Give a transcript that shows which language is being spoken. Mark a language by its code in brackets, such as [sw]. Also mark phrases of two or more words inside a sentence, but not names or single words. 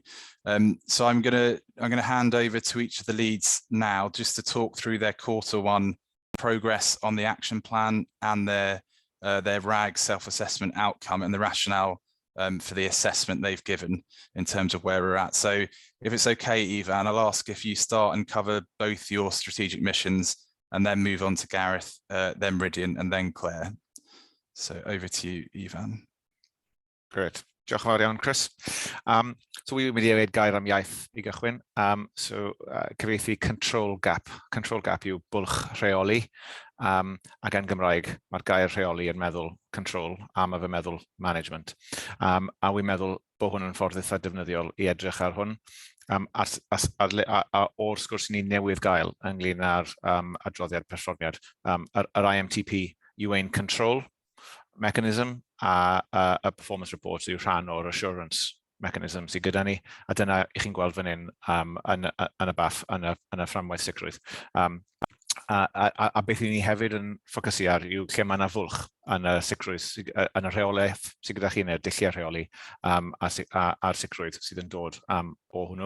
[en] So I'm gonna hand over to each of the leads now, just to talk through their Q1 progress on the action plan and their RAG self-assessment outcome and the rationale for the assessment they've given in terms of where we're at. So if it's okay, Ivan, I'll ask if you start and cover both your strategic missions and then move on to Gareth, then Rydian, and then Claire. So over to you, Ivan. Great. [cy] Diolch yn fawr iawn, Chris. So we'n mynd i wneud gair am iaith i gychwyn. So cyfieithu [en] control gap. Control gap [cy] yw bwlch rheoli. Ac yn Gymraeg, mae'r gair rheoli yn meddwl control a mae fe meddwl management. A wy'n meddwl bod hwn yn ffordd eitha defnyddiol i edrych ar hwn. O'r sgwrs ni newydd gael ynglyn â'r adroddiad perfformiad, yr IMTP yw ein [en] control mechanism [cy] a [en] performance report [cy] yw rhan o'r [en] assurance mechanism [cy] sydd gyda ni, a dyna i chi'n gweld fan hyn yn y baff, yn y fframwaith sicrwydd. A beth i ni hefyd yn ffocysu ar yw lle mae yna fwlch yn y sicrwydd, yn y rheolaeth sydd gyda chi, neu'r dulliau rheoli a'r sicrwydd sydd yn dod o hwnnw.